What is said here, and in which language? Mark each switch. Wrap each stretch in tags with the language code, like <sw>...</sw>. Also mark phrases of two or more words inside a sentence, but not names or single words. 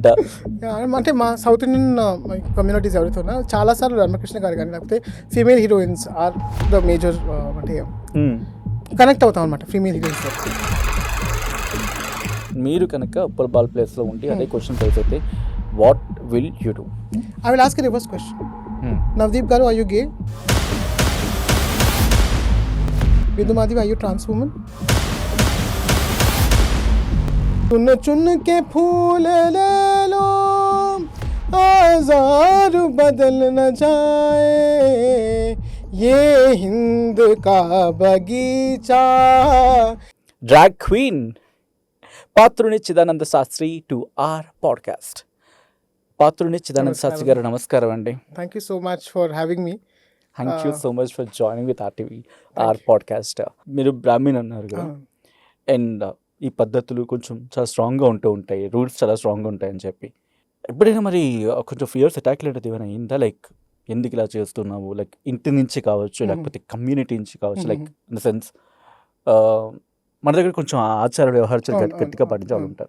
<te>అంటే మా</te> <en>South Indian communities</en> <te>ఎవరైతే ఉన్నా చాలాసార్లు రమ్యకృష్ణ గారు కానీ లేకపోతే</te> <en>female heroines are the major,</en> <te>అంటే హ్మ్. కనెక్ట్ అవుతాం అనమాట</te> <en>female heroines.</en> <te>మీరు కనుక ఉప్పల్ బాల్ ప్లేస్‌లో ఉండి అదే</te> <en>question raise</en> <te>అయితే</te> <en>what will you do? I will ask a reverse question. నవదీప్ గారు, are you gay? బిందు మాధవి, are you trans woman?</en> <hi>चुन चुन के फूल ले लो, आज़ार बदल न जाए, ये हिंद का बगीचा.</hi> <en>drag queen పాత్రుని చిదానంద శాస్త్రి to R podcast.</en> <te>పాత్రుని చిదానంద శాస్త్రి గారు నమస్కారం అండి.</te> <en>Thank you so much for having me. Thank you so much for joining with RTV R podcast.</en> <te>మీరు బ్రాహ్మణ్ అన్నారు కదా, అండ్ ఈ పద్ధతులు కొంచెం చాలా స్ట్రాంగ్గా ఉంటాయి, రూల్స్ చాలా స్ట్రాంగ్గా ఉంటాయని చెప్పి ఎప్పుడైనా మరి కొంచెం</te> <en>fears attack</en> <te>లాంటిది ఏమైనా అయిందా? లైక్ ఎందుకు ఇలా చేస్తున్నావు, లైక్ ఇంటి నుంచి కావచ్చు, లేకపోతే కమ్యూనిటీ నుంచి కావచ్చు,</te> <en>like in the sense</en> <te>మన దగ్గర కొంచెం ఆచార వ్యవహారాలు గట్టిగా పాటించే వాళ్ళు ఉంటారు.</te>